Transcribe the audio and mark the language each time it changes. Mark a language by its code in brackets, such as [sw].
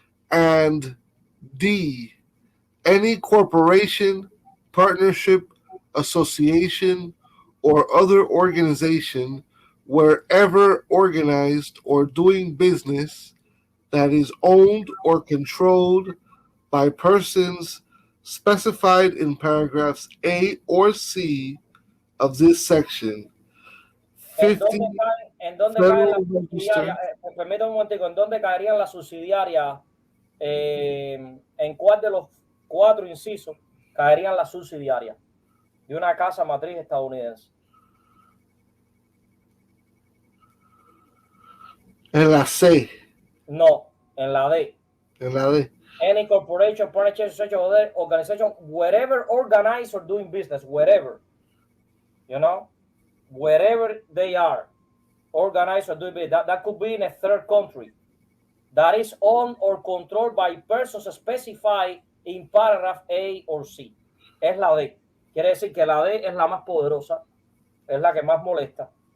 [en] And D. Any corporation, partnership, association, or other organization wherever organized or doing business that is owned or controlled by persons specified in paragraphs A or C of this section. [es] ¿En dónde caen las subsidiarias? Permítame un momentico, ¿en dónde caerían las subsidiarias? ¿En cuál de los 4 incisos caerían las subsidiarias? de una casa matriz estadounidense? En la C. No, en la D. En la D. [en] Any corporation, partnership, social organization, wherever organized or doing business, wherever, you know, wherever they are organized or doing business. That could be in a third country. That is owned or controlled by persons specified in paragraph A or C. [es] Es la D. Quiere decir que la D es la más poderosa, es la que más molesta.